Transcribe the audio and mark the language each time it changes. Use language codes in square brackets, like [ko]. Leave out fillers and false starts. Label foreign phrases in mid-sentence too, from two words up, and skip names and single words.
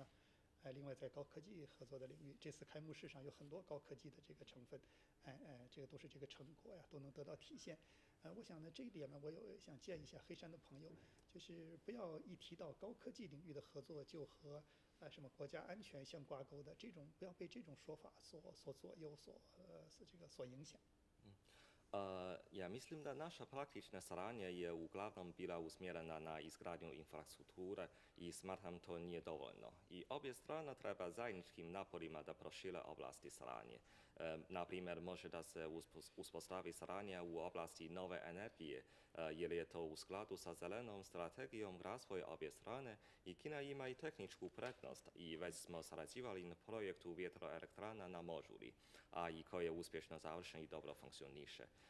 [zh] 另外，在高科技合作的领域，这次开幕式上有很多高科技的这个成分，这个都是这个成果呀，都能得到体现。我想呢，这一点呢，我有想建议一下黑山的朋友，就是不要一提到高科技领域的合作就和什么国家安全相挂钩的这种，不要被这种说法所左右，所影响。 [sr] Ja mislim da naša praktična saradnja je uglavnom bila usmjerena na izgradnju infrastrukture i smatram to nije dovoljno. I obje strane treba zajedničkim naporima da prošire oblasti saradnje. Na primjer, može da se uspostavi saradnja u oblasti nove energije, jer je to u skladu sa zelenom strategijom razvoja obje strane i Kina ima i tehničku prednost i već smo sarađivali na projektu vjetroelektrana na Možuri, a i koji je uspješno završen i dobro funkcioniše.